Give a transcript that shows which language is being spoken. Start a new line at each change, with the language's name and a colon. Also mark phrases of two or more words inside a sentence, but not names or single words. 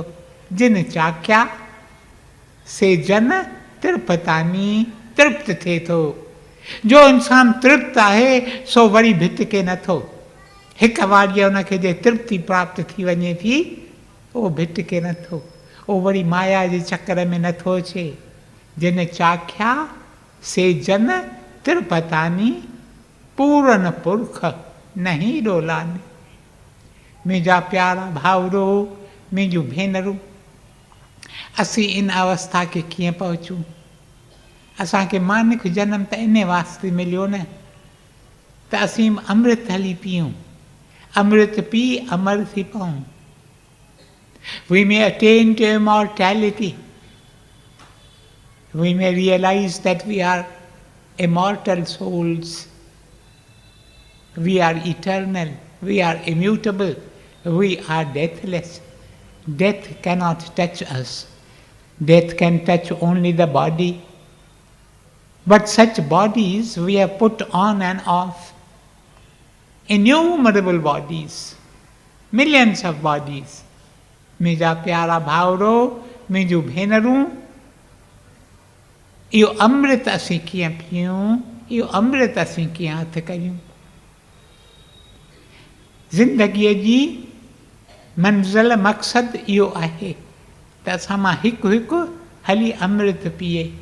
Punjabi: ਜਿਨ ਚਾਖਿਆ ਸੇ ਜਨ ਤ੍ਰਿਪਤਾਨੀ,
Sindhi: तृप्त थिए थो। जो इंसान तृप्त आहे, सो वरी भित के नथो। हिकु वारीअ हुनखे जे तृप्ति प्राप्त थी वञे थी, उहो भिट के नथो, उहो वरी माया जे चकर में नथो अचे।
Punjabi: ਜਿਨ ਚਾਖਿਆ ਸੇ ਜਨ ਤ੍ਰਿਪਤਾਨੀ, ਪੂਰਨ ਪੁਰਖ ਨਹੀ ਡੋਲਾਨੀ।
Sindhi: मुंहिंजा प्यारा भाउरो, मुंहिंजूं भेनरूं, असीं इन अवस्था खे कीअं पहुचूं? असांखे मानिक जनम त इन वास्ते मिलियो न, त असीं अमृत हली पियूं, अमृत पी अमर थी पऊं।
English: We may attain to immortality. We may realize that we are immortal souls. We are eternal. We are immutable. We are deathless. Death cannot touch us. Death can touch only the body. But such bodies we have put on and off. Innumerable bodies. Millions of bodies.
Sindhi: मुंहिंजा प्यारा भाउरो, मुंहिंजूं भेनरूं, इहो अमृत असीं कीअं पियूं? इहो अमृत असीं कीअं हथ कयूं? ज़िंदगीअ जी मंज़िल मक़सदु इहो आहे त असां मां हिकु हिकु हली अमृत पीए।